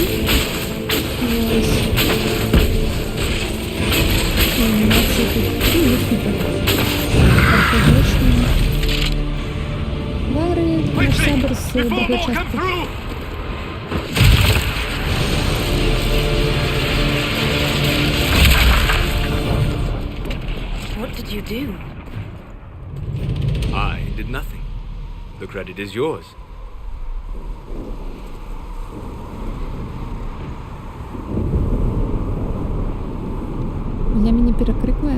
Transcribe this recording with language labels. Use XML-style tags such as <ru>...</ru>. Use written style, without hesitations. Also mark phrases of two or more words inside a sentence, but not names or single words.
<be>Вось. Анімацыя тут супер. Архаічна. Вары, наш сябар з другой часткі.</be> <en>What did you do? I did nothing. The credit is yours.</en> <be>Меня мяне перакрыквае.</be>